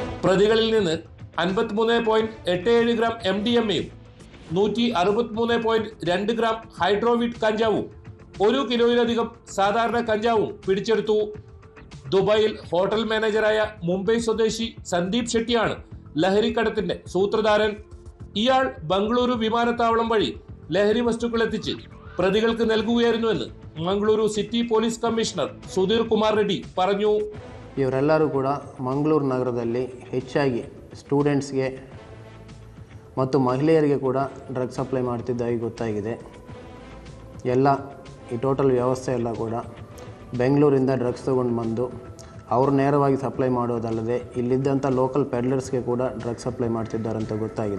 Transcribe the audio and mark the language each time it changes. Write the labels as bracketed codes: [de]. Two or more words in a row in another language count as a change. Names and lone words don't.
[ml] പ്രതികളിൽ നിന്ന് 53.87 ഗ്രാം MDMA-യും 163.2 ഗ്രാം ഹൈഡ്രോവിറ്റ് കഞ്ചാവും 1 കിലോയിലധികം സാധാരണ കഞ്ചാവും പിടിച്ചെടുത്തു. ദുബായിൽ ഹോട്ടൽ മാനേജറായ മുംബൈ സ്വദേശി സന്ദീപ് ഷെട്ടിയാണ് ലഹരിക്കടത്തിന്റെ സൂത്രധാരൻ. ഇയാൾ ബംഗളൂരു വിമാനത്താവളം വഴി ലഹരി വസ്തുക്കൾ എത്തിച്ച് പ്രതികൾക്ക് നൽകുകയായിരുന്നുവെന്ന് [kn] ಮಂಗಳೂರು ಸಿಟಿ ಪೊಲೀಸ್ ಕಮಿಷನರ್ ಸುಧೀರ್ ಕುಮಾರ್ ರೆಡ್ಡಿ [ml] പറഞ്ഞു. [kn] ಇವರೆಲ್ಲರೂ ಕೂಡ ಮಂಗಳೂರು ನಗರದಲ್ಲಿ ಹೆಚ್ಚಾಗಿ ಸ್ಟೂಡೆಂಟ್ಸ್ಗೆ ಮತ್ತು ಮಹಿಳೆಯರಿಗೆ ಕೂಡ [en] drug supply [kn] ಮಾಡ್ತಿದ್ದಾಗಿ ಗೊತ್ತಾಗಿದೆ. ಎಲ್ಲ ಈ ಟೋಟಲ್ ವ್ಯವಸ್ಥೆ ಎಲ್ಲ ಕೂಡ ಬೆಂಗಳೂರಿಂದ ಡ್ರಗ್ಸ್ ತೊಗೊಂಡು ಬಂದು ಅವರು ನೇರವಾಗಿ ಸಪ್ಲೈ ಮಾಡೋದಲ್ಲದೆ ಇಲ್ಲಿದ್ದಂಥ [en] local peddlers [kn] ಕೂಡ [en] drug supply [kn] ಮಾಡ್ತಿದ್ದಾರೆ ಅಂತ ಗೊತ್ತಾಗಿದೆ.